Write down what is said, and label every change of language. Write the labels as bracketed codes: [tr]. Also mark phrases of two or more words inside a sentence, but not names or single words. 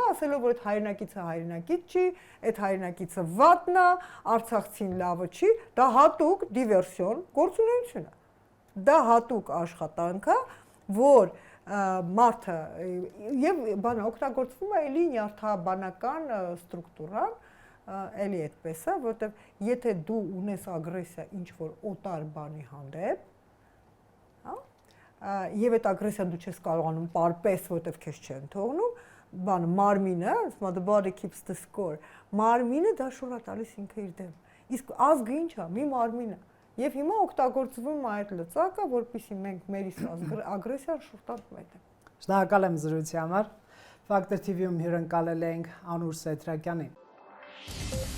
[hy] ասելով որ այդ հայրենակիցը հայրենակից չի, այդ հայրենակիցը վատն է, արցախցին լավը չի, դա հատուկ դիվերսիոն գործունեություն է։ Դա հատուկ աշխատանք է, որ մարդը եւ բանը օգտագործվում է էլի նյարդաբանական ստրուկտուրան, էլի այդպես է, որովհետեւ եթե դու ունես ագրեսիա ինչ որ օտար բանի հանդեպ, եւ այդ ագրեսիան դու չես կարողանում պարպես, որովհետեւ քեզ չեն թողնում, բանը մարմինը, ասում [en] the body keeps the score, [hy] մարմինը դա շուռ է տալիս ինքը իր դեմ։ Իսկ ազգը ինչ է, մի մարմին է։ Եվ հիմա օգտագործվում է այդ լծակը, որպեսզի մենք մեր ագրեսիան շուռ տանք մեզ։ Շնորհակալ եմ զրույցի համար։ Factor TV-ում հյուրընկալել ենք Անուր Սեթրակյանին։